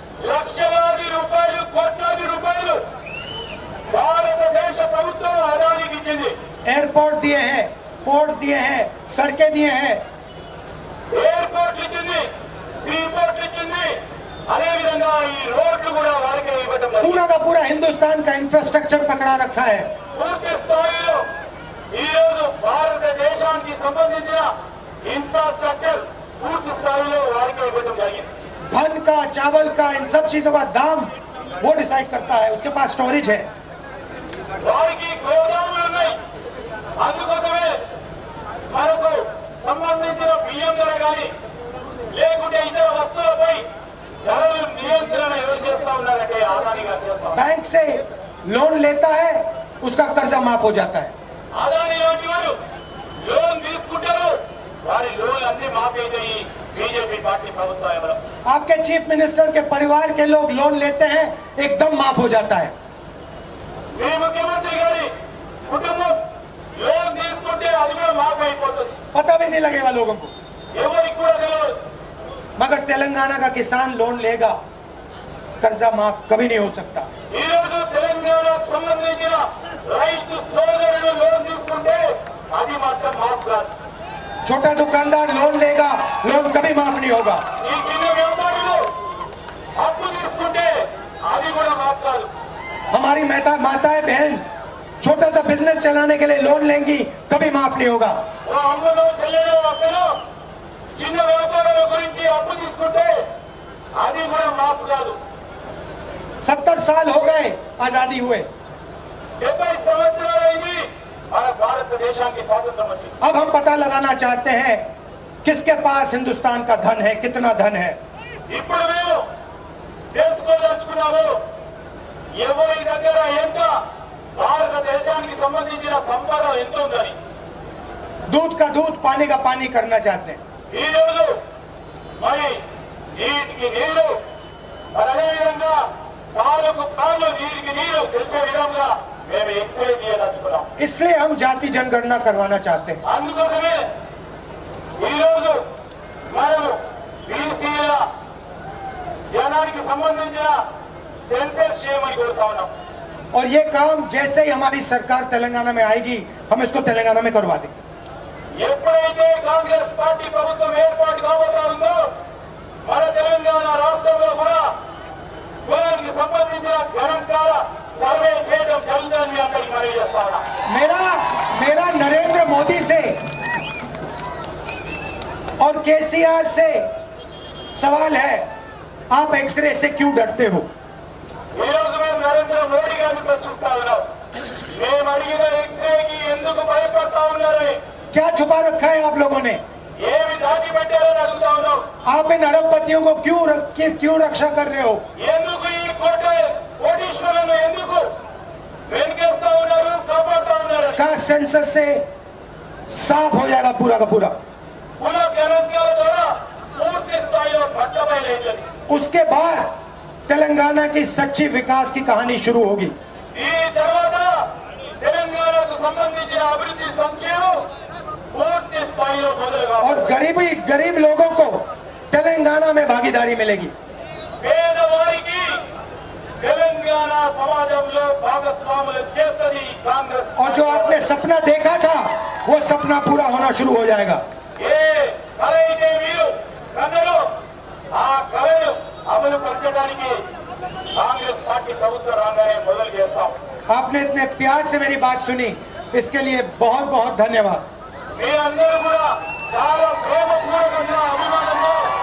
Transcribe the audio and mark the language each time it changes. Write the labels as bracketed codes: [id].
[te] లక్షలాది రూపాయలు, కోట్లాది రూపాయలు భారతదేశ ప్రభుత్వం అదానికి ఇచ్చింది. [hi] एयरपोर्ट दिए हैं, पोर्ट दिए हैं, सड़कें दिए हैं, [te] ఎయిర్పోర్ట్ ఇచ్చింది, సీపోర్ట్ ఇచ్చింది, అదే విధంగా ఈ రోడ్లు కూడా వారికే ఇవ్వడం జరిగింది. [hi] पूरा का पूरा हिंदुस्तान का इंफ्रास्ट्रक्चर पकड़ा रखा है। [te] పూర్తి స్థాయిలో ఈ రోజు భారతదేశానికి సంబంధించిన ఇన్ఫ్రాస్ట్రక్చర్ పూర్తి స్థాయిలో వారికే ఇవ్వడం జరిగింది. [hi] धन का, चावल का, इन सब चीजों का दाम वो डिसाइड करता है, उसके पास स्टोरेज है। [te] వారికి గోదాములు ఉన్నాయి. అందుకోసమే మనకు సంబంధించిన బియ్యం ధర కానీ లేకుంటే ఇతర వస్తువులపై ధరలు నియంత్రణ ఎవరు చేస్తా ఉన్నారంటే అదానీ గారు చేస్తా ఉన్నారు. [hi] बैंक से लोन लेता है, उसका कर्जा माफ हो जाता है। [te] అదానీ లాంటి వారు లోన్ తీసుకుంటారు, వారి లోన్ అన్ని మాఫీ అవుతాయి బీజేపీ పార్టీ ప్రభుత్వం ఎవరు. [hi] आपके चीफ मिनिस्टर के परिवार के लोग लोन लेते हैं, एकदम माफ हो जाता है। [te] మీ ముఖ్యమంత్రి గారి కుటుంబం లోన్ తీసుకుంటే అది కూడా మాఫీ అయిపోతుంది, [hi] पता भी नहीं लगेगा लोगों को। [te] ఎవరికి కూడా తెలియదు. [hi] मगर तेलंगाना का किसान लोन लेगा, कर्जा माफ कभी नहीं हो सकता। [te] ఈ రోజు తెలంగాణకు సంబంధించిన రైతు సోదరులు లోన్ తీసుకుంటే అది మాత్రం మాఫ్ కాదు. [hi] छोटा दुकानदार लोन लेगा, लोन कभी माफ नहीं होगा। [te] ఈ చిన్న వ్యాపారులు అప్పు తీసుకుంటే అది కూడా మాఫ్ కాదు. [hi] हमारी माताएं बहन छोटा सा बिजनेस चलाने के लिए लोन लेंगी, कभी माफ नहीं होगा। [te] ఓ అమ్మలో చెల్లెలో అక్కలో చిన్న వ్యాపారాల గురించి అప్పు తీసుకుంటే అది కూడా మాఫ్ కాదు. [hi] 70 साल हो गए आजादी हुए, [te] 70 సంవత్సరాలైంది మన భారతదేశానికి స్వాతంత్రం వచ్చింది. [hi] अब हम पता लगाना चाहते हैं किसके पास हिंदुस्तान का धन है, कितना धन है। [te] ఇప్పుడు మేము తెలుసుకోదలుచుకున్నాము ఎవరి దగ్గర ఎంత భారతదేశానికి సంబంధించిన సంపద ఎంత ఉందని. [hi] दूध का दूध, पानी का पानी करना चाहते हैं। [te] ఈ రోజు మరి నీటికి నీరు, మరి అదేవిధంగా పాలకు పాలు, నీటికి నీరు తెలిసే విధంగా మేము ఎక్స్రే చేయదలుచుకున్నాం. [hi] इसलिए हम जाति जनगणना करवाना चाहते हैं। [te] అందుకోసమే ఈరోజు మనము బీసీల జనానికి సంబంధించిన సెన్సస్ చేయమని కోరుతా ఉన్నాం. [hi] और ये काम जैसे ही हमारी सरकार तेलंगाना में आएगी, हम इसको तेलंगाना में करवा देंगे। [te] ఎప్పుడైతే కాంగ్రెస్ పార్టీ ప్రభుత్వం ఏర్పాటు కాబోతా ఉందో మన తెలంగాణ రాష్ట్రంలో కూడా కులానికి సంబంధించిన గణాంకాల సర్వే చేయడం జరుగుతుందని మీ అందరికీ మనవి చేస్తా ఉన్నా. [hi] मेरा नरेंद्र मोदी से और केसीआर से सवाल है, आप एक्सरे से क्यों डरते हो? [te] ఈ రోజు మేము నరేంద్ర మోడీ గారిని ప్రశ్నిస్తా ఉన్నాం, మేము అడిగిన ఎక్స్రేకి ఎందుకు భయపడతా ఉన్నారని, [hi] क्या छुपा रखा है आप लोगों ने? [te] ఏమి దాచిపెట్టారని అడుగుతా ఉన్నాం. [hi] आप इन अरबपतियों को क्यों रक्षा कर रहे हो? [te] ఎందుకు ఈ కోటీశ్వరులను ఎందుకు వెనుకేస్తా ఉన్నారు, కాపాడుతా ఉన్నారు? [hi] का सेंसस से साफ हो जाएगा पूरा का पूरा। [te] కుల గణాంకాల ద్వారా పూర్తి స్థాయిలో పట్టబయలైంది. [hi] उसके बाद तेलंगाना की सच्ची विकास की कहानी शुरू होगी। [te] ఈ తర్వాత తెలంగాణకు సంబంధించిన అభివృద్ధి సంక్షేమం పూర్తి స్థాయిలో మొదలుగా [hi] और गरीब लोगों को तेलंगाना में भागीदारी मिलेगी। [te] పేదవారికి తెలంగాణ సమాజంలో భాగస్వాములు చేస్తుంది కాంగ్రెస్. [hi] और जो आपने सपना देखा था, वो सपना पूरा होना शुरू हो जाएगा। [te] ఏ కళ అయితే మీరు కన్నలో ఆ కళను అమలు పరచడానికి కాంగ్రెస్ పార్టీ ప్రభుత్వం రాగానే మొదలు చేస్తాం. [hi] आपने इतने प्यार से मेरी बात सुनी, इसके लिए बहुत बहुत धन्यवाद। [te] మీ అందరూ కూడా చాలా ప్రేమపూర్వకంగా అభిమానంలో